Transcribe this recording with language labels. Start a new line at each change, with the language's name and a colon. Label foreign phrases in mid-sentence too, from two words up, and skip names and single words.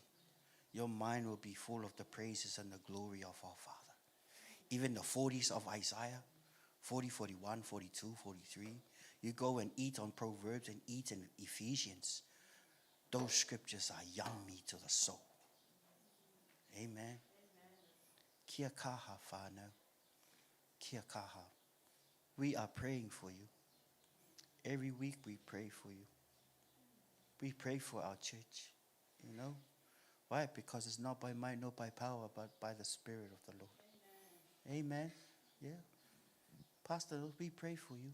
English: Your mind will be full of the praises and the glory of our Father. Even the 40s of Isaiah, 40, 41, 42, 43. You go and eat on Proverbs and eat in Ephesians. Those scriptures are yummy to the soul.
Māori: Amen. Kia kaha whānau. Kia kaha.
English: We are praying for you. Every week we pray for you. We pray for our church. You know? Why? Because it's not by might, not by power, but by the Spirit of the Lord. Amen. Yeah. Pastor, we pray for you.